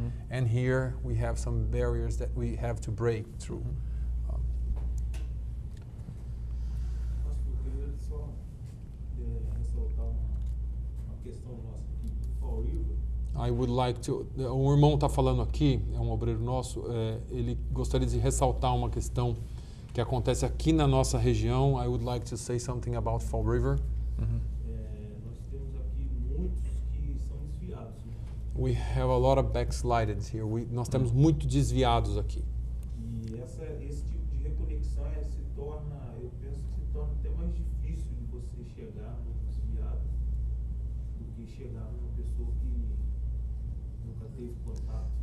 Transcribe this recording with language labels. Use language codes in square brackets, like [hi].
[en] And here we have some barriers that we have to break through. [pt] Pastor, eu queria só ressaltar uma questão nossa aqui do Fall River. [en] I would like to. [pt] Um irmão está falando aqui, é um obreiro nosso, ele gostaria de ressaltar uma questão que acontece aqui na nossa região. [en] I would like to say something about Fall River. [pt] Nós temos aqui muitos que são desviados, né? [en] We have a lot of backsliders here. [pt] Nós temos muito desviados aqui. E esse tipo de reconexão se torna, eu penso que se torna até mais difícil de você chegar no desviado do que chegar numa pessoa que nunca teve contato.